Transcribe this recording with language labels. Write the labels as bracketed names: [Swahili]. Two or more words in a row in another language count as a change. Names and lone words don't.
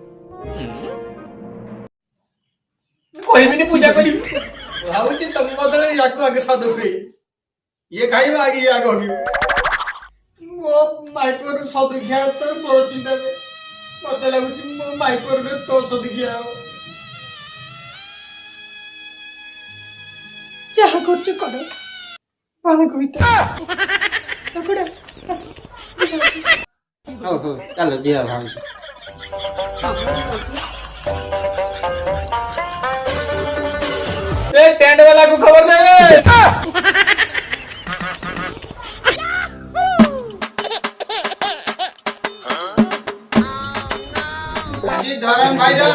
[Odia] କହିବିନି ପୂଜା କରିବି ଭାବୁଛି ତମ ବଦଳରେ ୟାକୁ ଆଗେ ସ୍ୱାଦ ହୁଏ ଇଏ ଖାଇବ ଆଗେ ଇଏ ଆଗ ହଗିବ ମୋ ମାଇପର ସଦଖିଆ ତ ବଡ ଚିନ୍ତା ମତେ ଲାଗୁଛି ମୋ ମାଇପରରେ ତୋ ସଦଖିଆ ହବ ଯାହା କରୁଛ କର ବାଳ କବିତା ଠାକୁରା ଆସ ହଉ ହଉ ଚାଲ ଯିବା ଭାଉଜ [Marwari] ए टेंट वाला को खबर देवे जी धरम भाई रो